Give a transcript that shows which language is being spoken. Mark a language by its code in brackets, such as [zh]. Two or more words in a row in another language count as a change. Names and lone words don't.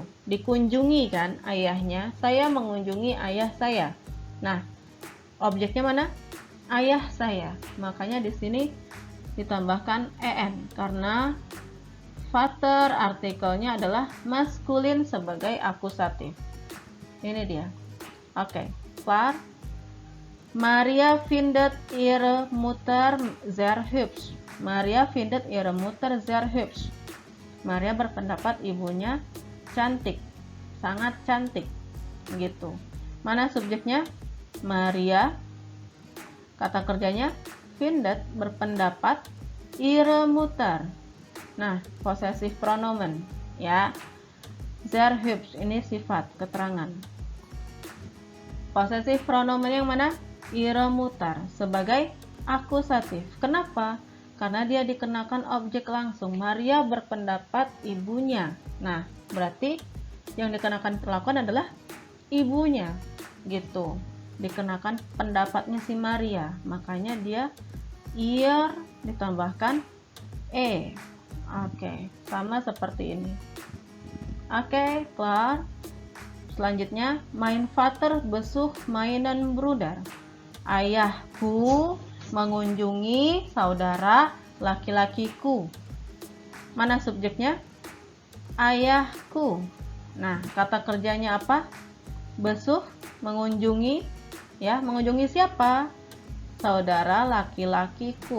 [id] Dikunjungi kan ayahnya, saya mengunjungi ayah saya. Nah, objeknya mana? Ayah saya. Makanya di sini ditambahkan en karena Vater artikelnya adalah maskulin sebagai akusatif. Ini dia. Oke, klar. [de] Maria findet ihre Mutter sehr hübsch. Maria findet ihre Mutter sehr hübsch. [id] Maria berpendapat ibunya cantik, sangat cantik, gitu. Mana subjeknya? Maria. Kata kerjanya findet, berpendapat, [de] ihre Mutter. [id] Nah, [de] possessive pronomen, [id] ya. [de] Sehr hübsch, [id] ini sifat, keterangan. [de] Possessive pronomen [id] yang mana? [de] Ihre Mutter [id] sebagai akusatif. Kenapa? Karena dia dikenakan objek langsung. Maria berpendapat ibunya. Nah, berarti yang dikenakan perlakuan adalah ibunya, gitu. Dikenakan pendapatnya si Maria. Makanya dia ihr ditambahkan e. Oke, sama seperti ini. Oke, kelar. Selanjutnya, [de] mein Vater besucht meinen Bruder. [id] Ayahku mengunjungi saudara laki-lakiku. Mana subjeknya? Ayahku. Nah, kata kerjanya apa? Besuch, mengunjungi, ya. Mengunjungi siapa? Saudara laki-lakiku.